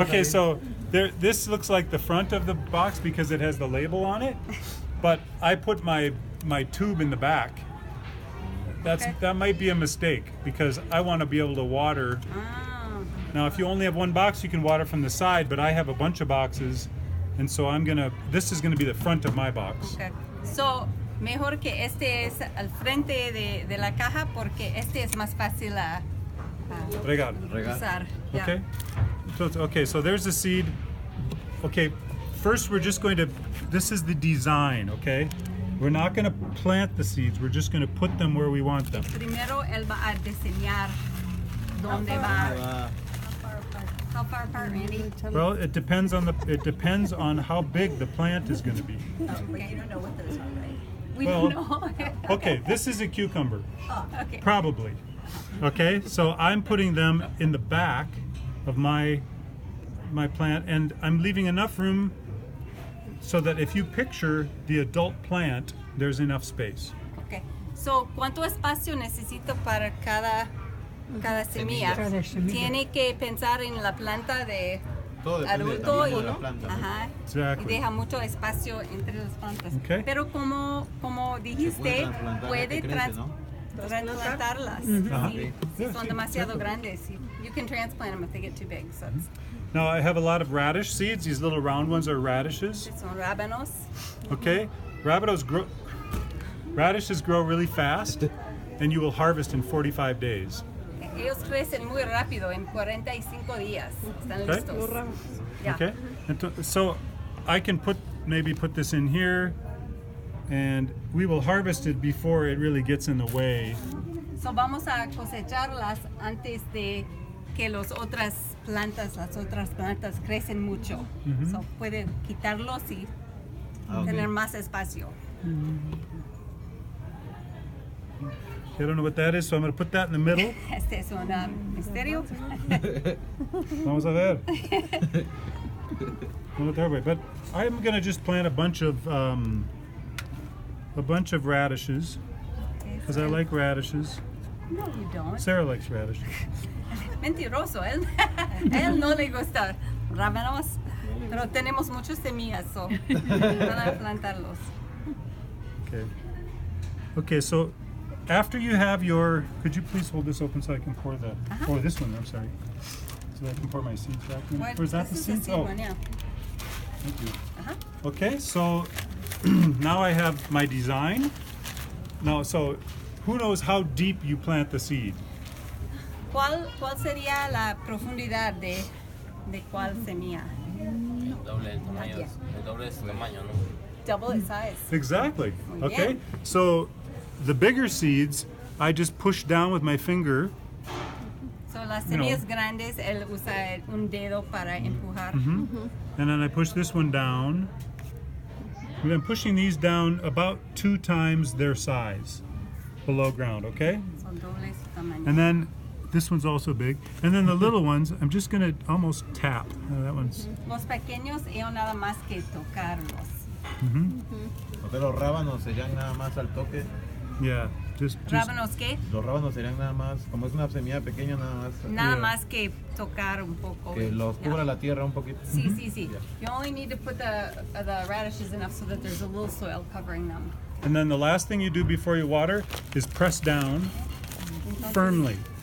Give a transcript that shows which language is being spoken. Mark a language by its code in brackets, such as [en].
[en] okay, so this looks like the front of the box because it has the label on it, but I put my tube in the back. That might be a mistake because I want to be able to water. Now, if you only have one box, you can water from the side, but I have a bunch of boxes, and so this is gonna be the front of my box. Okay. So, [es] mejor que este es al frente de la caja porque este es más fácil a Regar. usar. [en] Yeah. Okay. So there's the seed. Okay, first we're just going to. This is the design. Okay, we're not going to plant the seeds. We're just going to put them where we want them. [es] Primero él va a diseñar dónde va. [en] How far apart, Randy? Well, it depends on how big the plant is going to be. Okay. You don't know what those are, right? We Well, don't know. Okay, this is a cucumber. Okay. Probably. Okay, so I'm putting them in the back of my plant, and I'm leaving enough room so that if you picture the adult plant, there's enough space. Okay. So, [es] ¿cuánto espacio necesito para cada semilla? Tiene que pensar en la planta de Todo depende del adulto tamaño de la planta, ¿no? ajá, [en] Exactly. [es] y deja mucho espacio entre las plantas. [en] Okay. [es] Pero como dijiste, puede trasplantarlas Ajá. si son demasiado grandes. [en] You can transplant them if they get too big. So Now I have a lot of radish seeds. These little round ones are radishes. [es] son rábanos. [en] Okay, radishes grow really fast, and you will harvest in 45 days. [es] Ellos crecen muy rápido, en 45 días. Están [en] Okay. [es] listos. [en] Yeah. Okay, so I can maybe put this in here, and we will harvest it before it really gets in the way. So [es] vamos a cosecharlas antes de que las otras plantas crecen mucho. [en] So [es] puede quitarlos y tener más espacio. [en] I don't know what that is, so I'm going to put that in the middle. [es] Este es un misterio. Vamos a ver. [en] But I'm going to just plant a bunch of radishes because I like radishes. No, you don't. Sarah likes radishes. [es] Mentiroso, él no le gusta rábanos, pero tenemos muchas semillas, [en] so [es] van a plantarlos. [en] Okay, so after you have could you please hold this open so I can pour this one, I'm sorry. So I can pour my seeds back in. Or is that the This is seeds? seed one, yeah. Thank you. Okay, so now I have my design. Now, so who knows how deep you plant the seed? [es] ¿Cuál sería la profundidad de cuál semilla? El doble de su tamaño, ¿no? [en] Double its size. Exactly. [es] Muy [en] Okay, [es] bien. [en] so the bigger seeds, I just push down with my finger. So [es] las semillas grandes, él usa un dedo para empujar. [en] And then I push this one down. And I'm pushing these down about 2 times their size below ground, okay? [es] Son dobles su tamaño. [en] And then this one's also big. And then the little ones, I'm just gonna almost tap. That one's, [es] Los pequeños, yo nada más que tocarlos. Porque los rábanos serían nada más al toque. [en] yeah, just [es] ¿Rábanos qué? Los rábanos serían nada más, como es una semilla pequeña, nada más. Nada más que tocar un poco. Que los [en] Yeah. [es] cubra la tierra un poquito. Sí. [en] You only need to put the radishes enough so that there's a little soil covering them. And then the last thing you do before you water is press down firmly.